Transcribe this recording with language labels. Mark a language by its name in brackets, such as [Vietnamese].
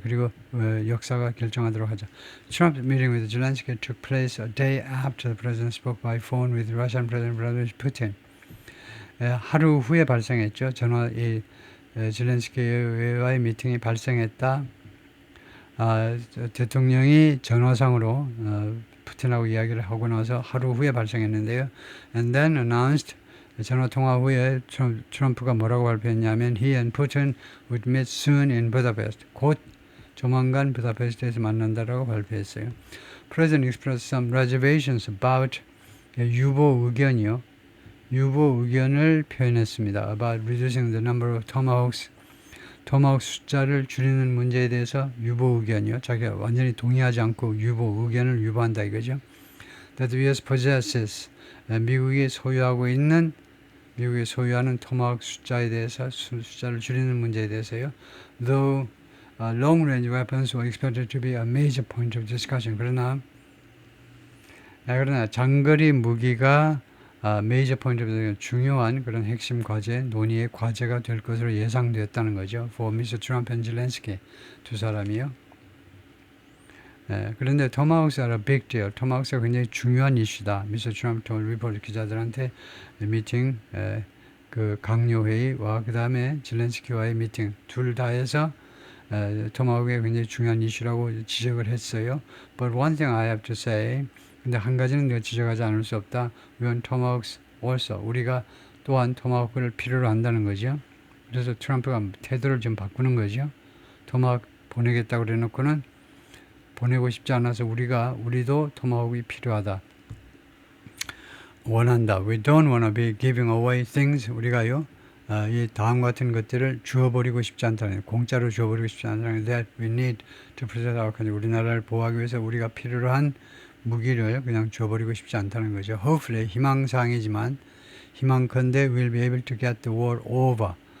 [Korean] 그리고 역사가 결정하도록 하자. [English] Trump's meeting with Zelensky took place a day after the president spoke by phone with Russian President Vladimir Putin. [Korean] 하루 후에 발생했죠. 젤렌스키와의 미팅이 발생했다. 대통령이 전화상으로 푸틴하고 이야기를 하고 나서 하루 후에 발생했는데요. [English] And then announced [Korean] 전화 통화 후에 트럼프가 뭐라고 발표했냐면 [English] he and Putin would meet soon in Budapest. [Korean] 곧 조만간 부다페스트에서 만난다라고 발표했어요. [English] President expressed some reservations about [Korean] 유보 의견이요. 유보 의견을 표현했습니다. [English] About reducing the number of tomahawks. [Korean] 토마호크 숫자를 줄이는 문제에 대해서 유보 의견이요. 자기가 완전히 동의하지 않고 유보 의견을 유보한다 이거죠. [English] That the U.S. possesses. [Korean] 미국이 소유하는 토마호크 숫자에 대해서 숫자를 줄이는 문제에 대해서요. [English] Though long-range weapons were expected to be a major point of discussion. [Korean] 그러나 장거리 무기가 메이저 포인트 중요한 그런 핵심 과제, 논의의 과제가 될 것으로 예상되었다는 거죠. [English] For Mr. Trump and Zelensky [Korean] 두 사람이요. 그런데 토마호크가 [English] a big deal. [Korean] 토마호크가 굉장히 중요한 이슈다. [English] Mr. [Korean] Trump told 리포터 기자들한테 미팅, 그 강요 회의와 그 다음에 젤렌스키와의 미팅 둘 다 해서 토마호크가 굉장히 중요한 이슈라고 지적을 했어요. [English] But one thing I have to say. [Korean] 근데 한 가지는 내가 지적하지 않을 수 없다. [English] We want tomahawks also. [Korean] 우리가 또한 토마호크를 필요로 한다는 거죠. 그래서 트럼프가 태도를 좀 바꾸는 거죠. 토마호크 보내겠다고 그래놓고는 보내고 싶지 않아서 우리도 토마호크가 필요하다. 원한다. [English] We don't want to be giving away things. [Korean] 우리가요. 이 다음 같은 것들을 주어버리고 싶지 않다는 공짜로 주어버리고 싶지 않다는 [English] that we need to protect our country. [Korean] 우리나라를 보호하기 위해서 우리가 필요로 한 무기를 그냥 줘버리고 싶지 않다는 거죠. [English] Hopefully [Korean] 희망사항이지만 희망컨대 [English] we'll be able to get the war over.